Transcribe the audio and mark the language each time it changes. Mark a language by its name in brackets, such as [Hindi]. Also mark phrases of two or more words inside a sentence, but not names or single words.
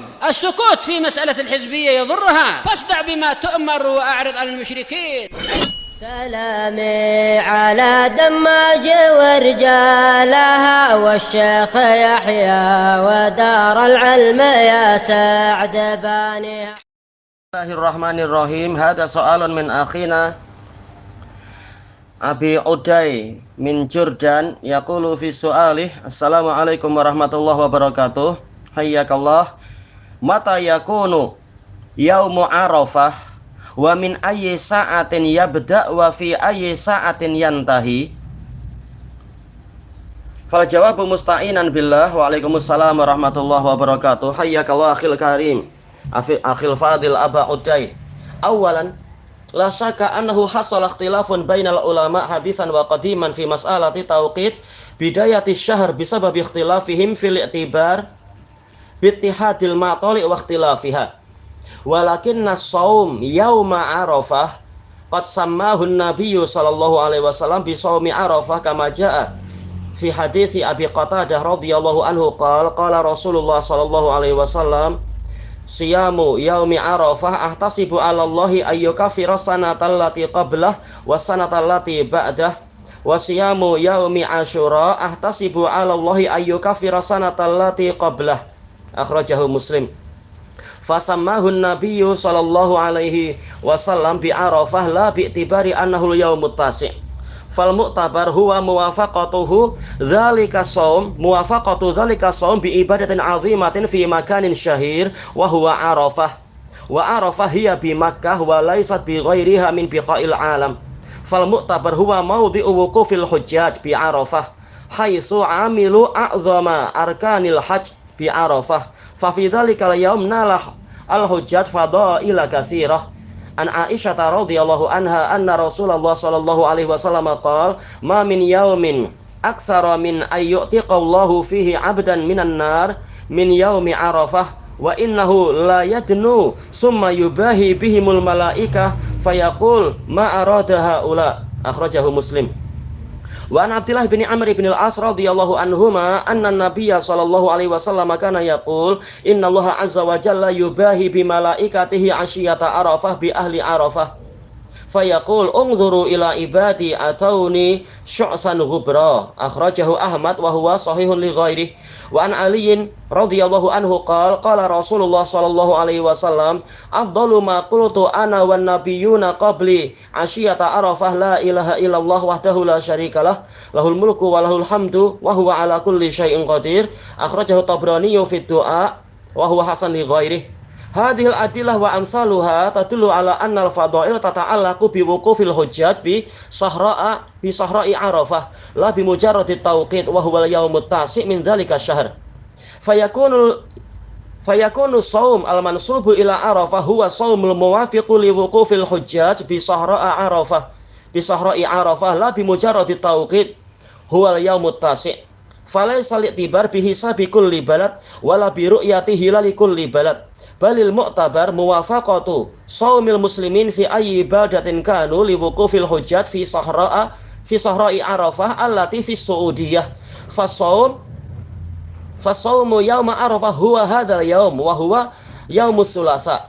[Arabic] السكوت في مسألة الحزبية يضرها، فاصدع بما تؤمر وأعرض عن المشركين. سلامي على دماج ورجالها والشيخ يحيى ودار العلم يا سعد بانيها. بسم الله الرحمن الرحيم. هذا سؤال من أخينا أبي عدي من Jordan يقول في سؤاله. السلام عليكم ورحمة الله وبركاته. حياك الله. متى يكون يوم عرفة ومن أي ساعة يبدأ وفي أي ساعة ينتهي? فالجواب مستعينا بالله. وعليكم السلام ورحمة الله وبركاته. حياك الله أخي الكريم، أخي الفاضل أبا عدي. أولا، لا شك أنه حصل اختلاف بين العلماء حديثا وقديما في مسألة توقيت بداية الشهر بسبب اختلافهم في الاعتبار باتحاد المطالع واختلافها. ولكن صوم يوم عرفة قد سماه النبي صلى الله عليه وسلم بصوم عرفة كما جاء في حديث أبي قتادة رضي الله عنه قال رسول الله صلى الله عليه وسلم صيام يوم عرفة أحتسب على الله أن يكفر السنة التي قبله والسنة التي بعده وصيام يوم عاشوراء أحتسب على الله أن يكفر السنة التي قبله. أخرجه مسلم. فسماه النبي صلى الله عليه وسلم بعرفة لا باعتبار أنه اليوم التاسع'. فالمعتبر هو موافقته ذلك الصوم بعبادة عظيمة في مكان شهير وهو عرفة. وعرفة هي بمكة وليست بغيرها من بقاع العالم. فالمعتبر هو موضع وقوف الحجاج بعرفة حيث عمل أعظم أركان الحج بعرفة. ففي ذلك اليوم نال الحجاج فضائل كثيرة. عن عائشة رضي الله عنها أن رسول الله صلى الله عليه وسلم قال ما من يوم أكثر من أن يعتق الله فيه عبدا من النار من يوم عرفة وإنه ليدنو ثم يباهي بهم الملائكة فيقول ما أراد هؤلاء. أخرجه مسلم. وعن عبد الله بن عمرو بن العاص رضي الله عنهما أن النبي صلى الله عليه وسلم كان يقول إن الله عز وجل يباهي بملائكته عشية عرفة بأهل عرفة فيقول انظروا إلى عبادي أتوني شعثا غبرا. أخرجه أحمد وهو صحيح لغيره. وعن علي رضي الله عنه قال رسول الله صلى الله عليه وسلم أفضل ما قلت أنا والنبيون قبلي عشية عرفة لا إله إلا الله وحده لا شريك له له الملك وله الحمد وهو على كل شيء قدير. أخرجه الطبراني في الدعاء وهو حسن لغيره. هذه الأدلة وأمثالها تدل على أن الفضائل تتعلق بوقوف الحجاج بصحراء عرفة لا بمجرد التوقيت وهو اليوم التاسع من ذلك الشهر. فيكون الصوم المنسوب إلى عرفة هو الصوم الموافق لوقوف الحجاج بصحراء عرفة لا بمجرد التوقيت هو اليوم التاسع'. فليس الاعتبار بحساب كل بلد ولا برؤية هلال كل بلد. بل المعتبر موافقة صوم المسلمين في أي عبادة كانوا لوقوف الحجاج في صحراء عرفة التي في السعودية. فصوم يوم عرفة هو هذا اليوم وهو يوم الثلاثاء.